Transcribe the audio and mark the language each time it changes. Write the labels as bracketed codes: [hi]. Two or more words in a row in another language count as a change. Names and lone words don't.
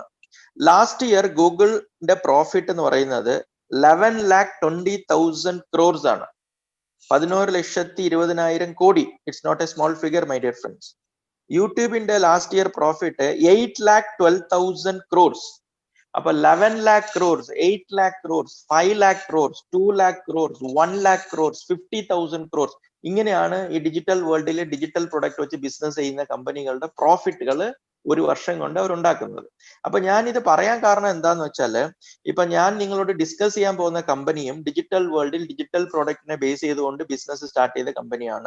[en] last year [ml] ഗൂഗിളിന്റെ പ്രോഫിറ്റ് എന്ന് പറയുന്നത് 11,20,000 crores ആണ്. 11,20,000 കോടി. [en] it's not a small figure my dear friends. [ml] യൂട്യൂബിന്റെ [en] last year profit [ml] 8,12,000 crores. [en] അപ്പൊ 11 lakh crores, 8 lakh crores, 5 lakh crores, 2 lakh crores, 1 lakh crores, 50,000 crores. [ml] ഇങ്ങനെയാണ് ഈ [en] digital world digital product [ml] വെച്ച് ബിസിനസ് ചെയ്യുന്ന കമ്പനികളുടെ പ്രോഫിറ്റുകൾ ഒരു വർഷം കൊണ്ട് അവർ ഉണ്ടാക്കുന്നത്. അപ്പൊ ഞാൻ ഇത് പറയാൻ കാരണം എന്താന്ന് വെച്ചാല്, ഇപ്പൊ ഞാൻ നിങ്ങളോട് ഡിസ്കസ് ചെയ്യാൻ പോകുന്ന കമ്പനിയും [en] digital world digital product base [ml] ചെയ്തുകൊണ്ട് [en] business start [ml] ചെയ്ത കമ്പനിയാണ്.